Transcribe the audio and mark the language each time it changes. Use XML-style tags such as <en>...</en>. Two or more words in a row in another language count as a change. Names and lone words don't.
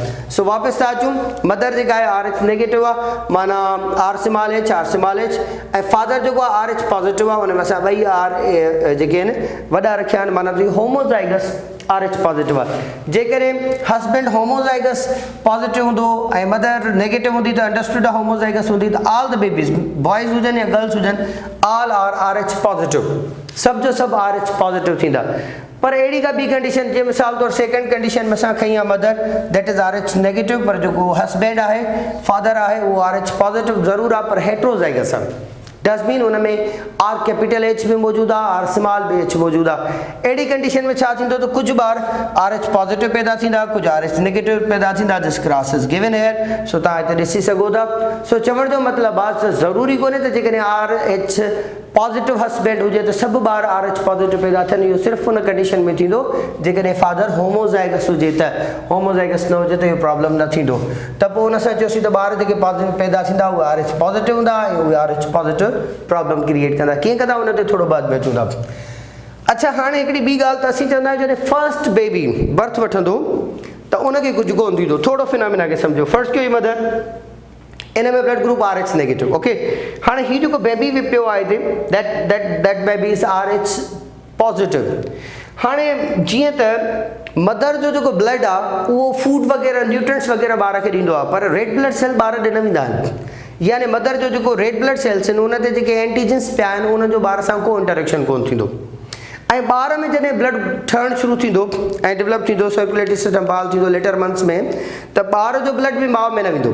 <sd>सो वापसि था अचूं, मदर जेका आहे</sd> <en>RH negative</en> <sd>आहे, माना</sd> <en>R small H,</en> <sd>ऐं फादर जेको आहे</sd> <en>RH positive</en> <sd>आहे, हुन में असां ॿई R जेके आहिनि वॾा रखिया आहिनि, माना</sd> <en>homozygous RH positive</en> <sd>आहे। जेकॾहिं हस्बैंड</sd> <en>homozygous positive</en> <sd>हूंदो ऐं मदर नेगेटिव हूंदी त अंडरस्टूड होमोज़ाइगस हूंदी, त</sd> <en>all the babies, boys</en> <sd>हुजनि या गर्ल्स हुजनि,</sd> <en>All are RH positive,</en> <sd>सभु जो सभु</sd> <en>RH positive</en> <sd>थींदा। पर अहिड़ी का ॿी कंडीशन, जीअं मिसाल तौरु</sd> <en>second condition</en> <sd>में असां खईं आहे</sd> <en>mother that is RH negative,</en> <sd>पर जेको हस्बैंड आहे, फादर आहे, उहो</sd> <en>RH positive</en> <sd>ज़रूरु आहे, पर हेट्रोज़ाइगस आहे।</sd> <en>does mean</en> <sd>हुन में</sd> <en>R capital H</en> <sd>बि मौजूदु आहे,</sd> <en>R small</en> <sd>बि H मौजूदु आहे। अहिड़ी कंडीशन में छा थींदो त कुझु ॿार</sd> <en>RH positive</en> <sd>पैदा थींदा, कुझु</sd> <en>RH negative</en> <sd>पैदा थींदा।</sd> <en>this cross is given here,</en> <sd>सो तव्हां हिते ॾिसी सघो था। सो चवण जो मतिलबु आहे त ज़रूरी कोन्हे त जेकॾहिं</sd> <en>RH positive husband</en> <sd>हुजे त सभु ॿार</sd> <en>RH positive</en> <sd>पैदा थियनि, इहो सिर्फ़ु हुन कंडीशन में थींदो जेकॾहिं फादर होमोज़ाइगस हुजे, त होमोज़ाइगस न हुजे त इहो प्रॉब्लम न थींदो। त पोइ हुन सां चयोसीं त ॿार जेके पॉजिटिव पैदा थींदा उहे</sd> <en>RH positive</en> <sd>हूंदा ऐं उहे</sd> <en>RH positive problem create</en> <sd>कंदा। कीअं कंदा हुन ते थोरो बाद में अचूं था। अच्छा, हाणे हिकिड़ी ॿी ॻाल्हि त असीं चवंदा आहियूं जॾहिं</sd> <en>first baby birth</en> <sd>वठंदो त उनखे कुझु कोन थींदो, थोरो फिनोमिना खे सम्झो। फर्स्ट कयो मदर, इन में</sd> <en>blood group RH negative,</en> <sd>ओके। हाणे हीउ जेको बेबी विपियो आहे हिते,</sd> <en>That baby is RH positive.</en> <sd>हाणे जीअं त मदर जो जेको ब्लड आहे उहो फूड वग़ैरह न्यूट्रिएंट्स वग़ैरह ॿार खे ॾींदो आहे, पर</sd> <en>red blood cell</en> <sd>ॿार ॾिना वेंदा आहिनि। यानी मदर जो जेको</sd> <en>red blood cells</en> <sd>आहिनि उन ते जेके एंटीजन्स पिया आहिनि उन जो ॿार सां को इंटरेक्शन कोन थींदो। ऐं ॿार में जॾहिं ब्लड ठहणु शुरू थींदो ऐं डेवलप थींदो,</sd> <en>circulatory system</en> <sd>बहाल थींदो</sd> <en>later months</en> <sd>में, त ॿार जो ब्लड बि माउ में न वेंदो।</sd>